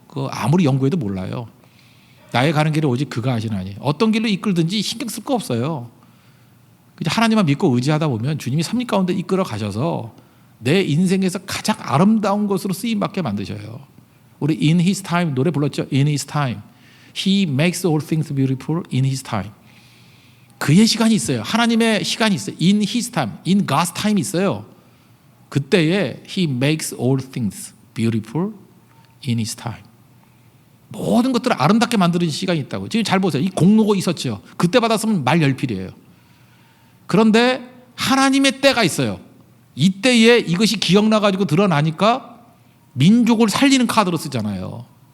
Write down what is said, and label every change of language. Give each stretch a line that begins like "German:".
Korean: 그 아무리 연구해도 몰라요. 나의 가는 길을 오직 그가 하시나니 어떤 길로 이끌든지 신경 쓸 거 없어요. 하나님만 믿고 의지하다 보면 주님이 섭리 가운데 이끌어 가셔서 내 인생에서 가장 아름다운 것으로 쓰임받게 만드셔요. 우리 In His Time 노래 불렀죠.
English: In His Time He makes all things beautiful in His time.
Korean: 그의 시간이 있어요. 하나님의 시간이 있어요.
English: In His time, in God's time
Korean: 있어요. 그때에
English: He makes all things beautiful in His time.
Korean: 모든 것들을 아름답게 만드는 시간이 있다고. 지금 잘 보세요. 이 공로가 있었죠. 그때 받았으면 말 열필이에요. 그런데 하나님의 때가 있어요. 이때에 이것이 기억나가지고 드러나니까 민족을 살리는 카드로 쓰잖아요.